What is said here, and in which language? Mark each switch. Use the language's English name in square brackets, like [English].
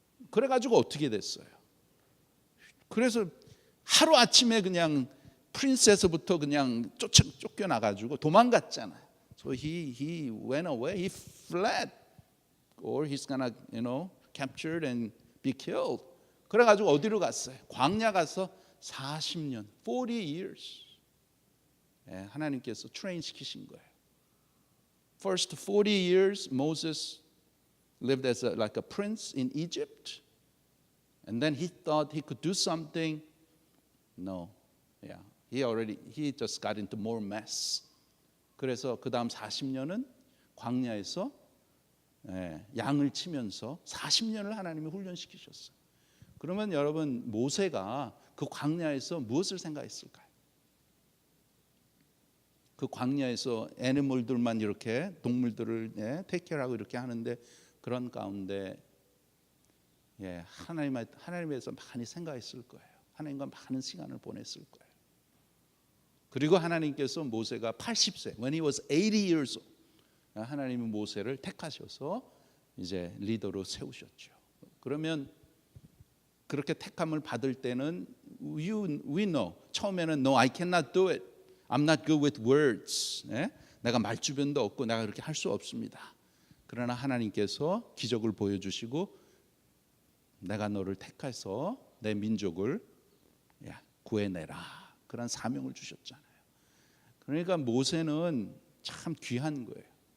[Korean] 그래가지고 어떻게 됐어요? 그래서 하루 아침에 그냥 프린스에서부터 그냥 쫓겨나가지고 도망갔잖아요. [English] So he went away, he fled, or he's gonna, captured and be killed. [Korean] 그래가지고 어디로 갔어요? 광야 가서 40년, 40 years. 하나님께서 트레인 시키신 거예요. [English] First 40 years, Moses lived as like a prince in Egypt, and then he thought he could do something. No, he just got into more mess. [Korean] 그래서 그 다음 40년은 광야에서 양을 치면서 40년을 하나님이 훈련시키셨어요. 그러면 여러분 모세가 그 광야에서 무엇을 생각했을까요? 그 광야에서 애니멀들만 이렇게 동물들을 테이크하고 이렇게 하는데 그런 가운데 하나님에 대해서 많이 생각했을 거예요. 하나님과 많은 시간을 보냈을 거예요. 그리고 하나님께서 모세가 80세, when he was 80 years old, 하나님은 모세를 택하셔서 이제 리더로 세우셨죠. [English] 그러면 그렇게 택함을 받을 때는 we know 처음에는 no, I cannot do it. I'm not good with words. [Korean] 내가 말주변도 없고 내가 그렇게 할 수 없습니다. 그러나 하나님께서 기적을 보여주시고 내가 너를 택해서 내 민족을 구해내라. 그런 사명을 주셨잖아요. 그러니까 모세는 참 귀한 거예요.